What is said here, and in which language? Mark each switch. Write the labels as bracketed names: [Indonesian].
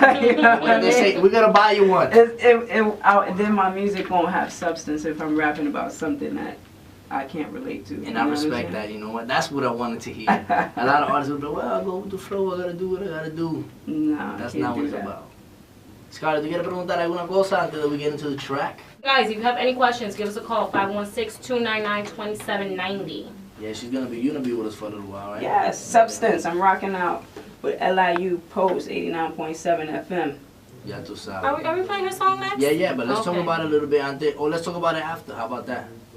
[English] You know what they say, we're gonna buy you one. Then my music won't have substance if I'm rapping about something that I can't relate to. And I respect that, you know what? That's what I wanted to hear. A lot of artists will be like, well, I'll go with the flow, I gotta do what I gotta do. No, that's not what it's about. [Spanish] Scarlett, ¿tú quieres preguntar alguna cosa antes de [English] we get into the track? Guys, if you have any questions, give us a call, 516-299-2790. Yeah, you're gonna be with us for a little while, right? Yes, Substance. I'm rocking out with LIU Post 89.7 FM. [Spanish] Ya tú sabes. [English] Are we playing a song next? Yeah, but let's talk about it a little bit antes, or let's talk about it after. How about that?